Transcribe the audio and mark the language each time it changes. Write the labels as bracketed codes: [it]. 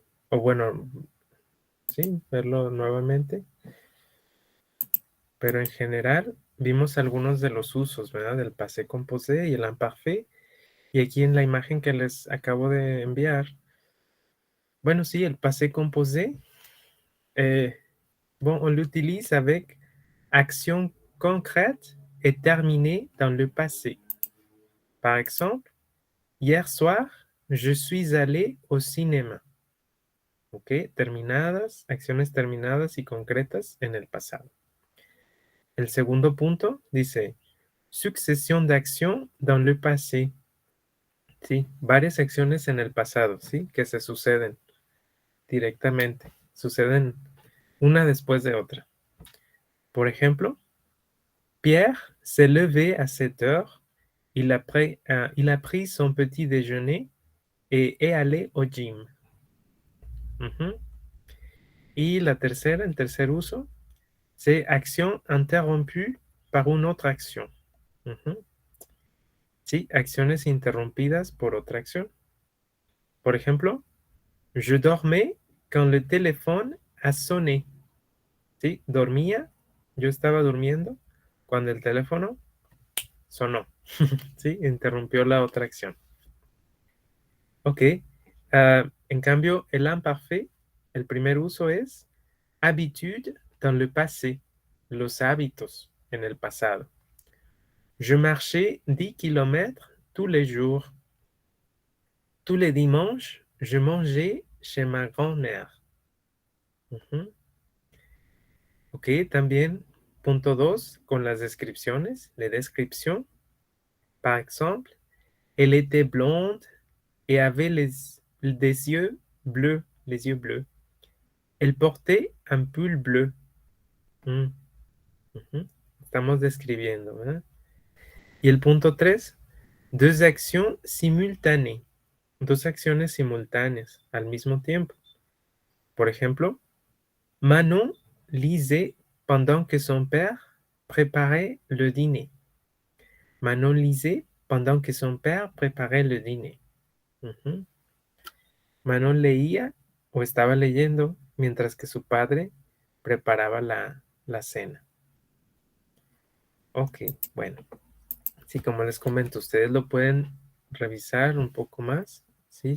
[es] O bueno, sí, verlo nuevamente. Pero en general vimos algunos de los usos, ¿verdad? Del passé composé y el imparfait. Y aquí en la imagen que les acabo de enviar, bueno, sí, el passé composé, [fr] bon, on l'utilise avec action concrète et terminée dans le passé. Par exemple, hier soir, je suis allé au cinéma. [es] Ok, terminadas, acciones terminadas y concretas en el pasado. El segundo punto dice, [fr] succession d'actions dans le passé. [es] Sí, varias acciones en el pasado, ¿sí? Que se suceden directamente. Suceden una después de otra. Por ejemplo, [fr] Pierre s'est levé à 7 heures. Il a pris son petit déjeuner et est allé au gym. Ujú. [es] Y la tercera, el tercer uso, [fr] c'est action interrompue par une autre action. Ujú. [es] Sí, acciones interrumpidas por otra acción. Por ejemplo, [fr] je dormais quand le téléphone a sonné. [es] Sí, dormía, yo estaba durmiendo cuando el teléfono sonó. Sí, interrumpió la otra acción. Ok. En cambio, el imparfait, el primer uso es [fr] habitude dans le passé, [es] los hábitos en el pasado. [fr] Je marchais 10 kilomètres tous les jours. Tous les dimanches, je mangeais chez ma grand-mère. Ujú. [es] Ok, también punto 2 con las descripciones, [fr] les descriptions. Par exemple, elle était blonde et avait des yeux bleus, les yeux bleus. Elle portait un pull bleu. Mm, ujú. [es] Estamos describiendo, ¿verdad? Y el punto 3, [fr] deux actions simultanées. [es] Dos acciones simultáneas al mismo tiempo. Por ejemplo, [fr] Manon lisait pendant que son père préparait le dîner. Manon lisait pendant que son père préparait le dîner. Ujú. [es] Manon leía o estaba leyendo mientras que su padre preparaba la cena. Ok, bueno. Sí, como les comento, ustedes lo pueden revisar un poco más, ¿sí?